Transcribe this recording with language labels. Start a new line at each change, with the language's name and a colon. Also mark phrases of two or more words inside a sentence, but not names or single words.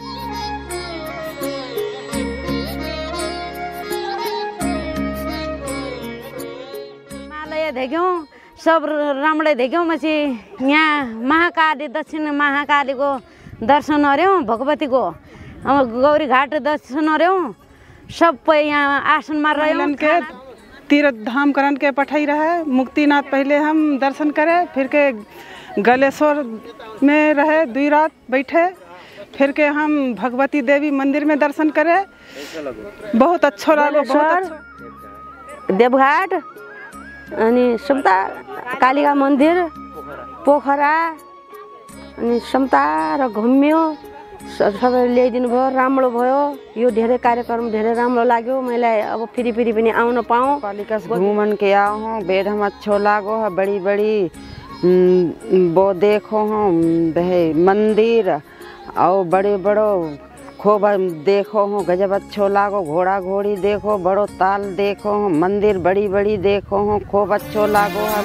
Nepali: हिमालय देख्यौँ, सब राम्रै देख्यौँ। पछि यहाँ महाकाली दक्षिण महाकालीको दर्शन गऱ्यौँ, भगवतीको गौरी घाट दर्शन गऱ्यौँ, सब यहाँ आसनमा रह्यौँ।
Hindi: के तीर्थ धाम करन के पठाई रहे। मुक्तिनाथ पहले हम दर्शन करे, फिर के गलेश्वर में रहे 2 रात बैठे, फिर के हम भगवती देवी मंदिर में दर्शन करे। बहुत अच्छा लगा।
Nepali: देवघाट अनि समता कालिका मन्दिर पोखरा अनि समता र घुम्यो, सबै ल्याइदिनु भयो, राम्रो भयो। यो धेरै कार्यक्रम धेरै राम्रो लाग्यो। मलाई अब फेरि पनि आउन पाऊँ।
Hindi: कालिका घूमन के आओ हूँ, बेड हम अच्छो लागो है, बड़ी बड़ी वो देखो हूँ मंदिर और बड़े बड़ो खूब देखो हूँ, गजब अच्छो लागो। घोड़ा घोड़ी देखो, बड़ो ताल देखो हूँ, मंदिर बड़ी बड़ी देखो हूँ, खूब अच्छो लागो है।